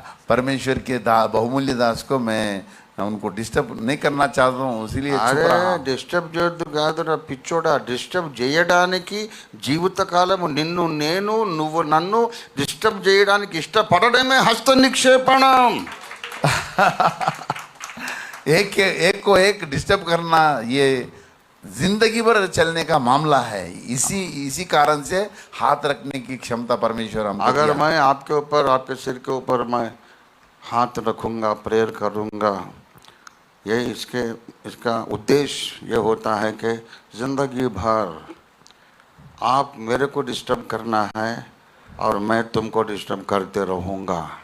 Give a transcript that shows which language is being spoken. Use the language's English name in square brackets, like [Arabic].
[Hindi] परमेश्वर के बहुमूल्य दास को मैं उनको डिस्टर्ब नहीं करना चाहता हूँ, इसीलिए [Telugu] అరే డిస్టర్బ్ చేయొద్దు కాదురా పిచ్చోడా, డిస్టర్బ్ చేయడానికి జీవితకాలము నువ్వు నన్ను డిస్టర్బ్ చేయడానికి ఇష్టపడడమే హస్త నిక్షేపణం. [Hindi] एक को एक डिस्टर्ब करना ये जिंदगी भर चलने का मामला है. इसी कारण से हाथ रखने की क्षमता परमेश्वर हमको अगर दिया. मैं आपके ऊपर, आपके सिर के ऊपर मैं हाथ रखूंगा, प्रेयर करूंगा, ये इसका उद्देश्य ये होता है कि जिंदगी भर आप मेरे को डिस्टर्ब करना है और मैं तुमको डिस्टर्ब करते रहूंगा.